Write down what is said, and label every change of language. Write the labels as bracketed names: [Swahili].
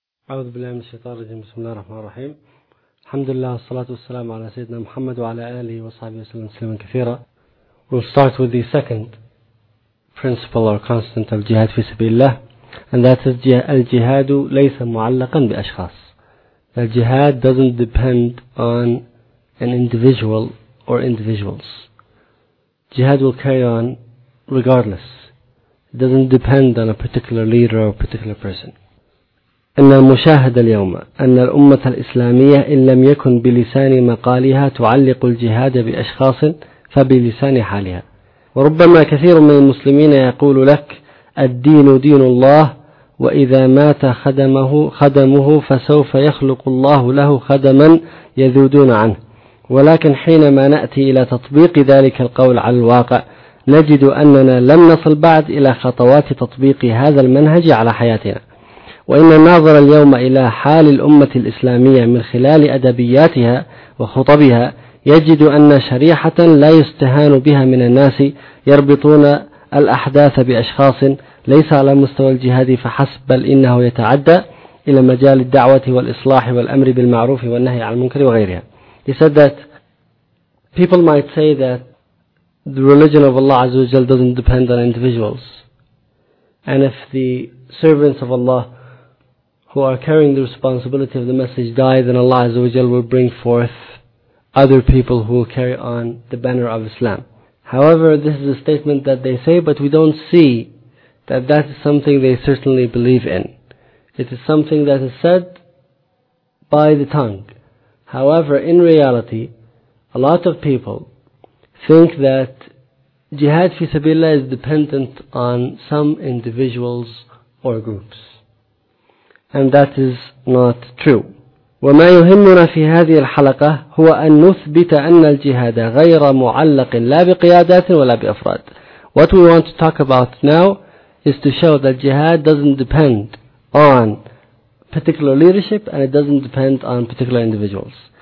[Arabic] أعوذ بالله من الشيطان الرجيم. بسم الله الرحمن الرحيم. الحمد لله والصلاة والسلام على سيدنا محمد وعلى آله وصحبه وسلم تسليما كثيرا. [English] We'll start with the second principle or constant of jihad [Arabic] في سبيل الله, [English] and that is [Arabic] الجهاد ليس معلقا بأشخاص. [English] The jihad doesn't depend on an individual or individuals. Jihad will carry on regardless. It doesn't depend on a particular leader or a particular person. [Arabic] إن المشاهد اليوم أن الأمة الإسلامية إن لم يكن بلسان مقالها تعلق الجهاد بأشخاص فبلسان حالها. وربما كثير من المسلمين يقول لك الدين دين الله, وإذا مات خدمه فسوف يخلق الله له خدما يذودون عنه. ولكن حينما نأتي إلى تطبيق ذلك القول على الواقع نجد أننا لم نصل بعد إلى خطوات تطبيق هذا المنهج على حياتنا. وإن الناظر اليوم إلى حال الأمة الإسلامية من خلال أدبياتها وخطبها يجد أن شريحة لا يستهان بها من الناس يربطون الأحداث بأشخاص ليس على مستوى الجهاد فحسب, بل إنه يتعدى إلى مجال الدعوة والإصلاح والأمر بالمعروف والنهي عن المنكر وغيرها. [English] He said that people might say that the religion of Allah [Arabic] عز وجل [English] doesn't depend on individuals, and if the servants of Allah who are carrying the responsibility of the message die, then Allah Azza wa Jal will bring forth other people who will carry on the banner of Islam. However, this is a statement that they say, but we don't see that that is something they certainly believe in. It is something that is said by the tongue. However, in reality, a lot of people think that jihad fi sabilillah is dependent on some individuals or groups. And that is not true. [Arabic] وما يهمنا في هذه الحلقة هو أن نثبت أن الجهاد غير معلق لا بقيادات ولا بأفراد. [English] What we want to talk about now is to show that jihad doesn't depend on particular leadership and it doesn't depend on particular individuals.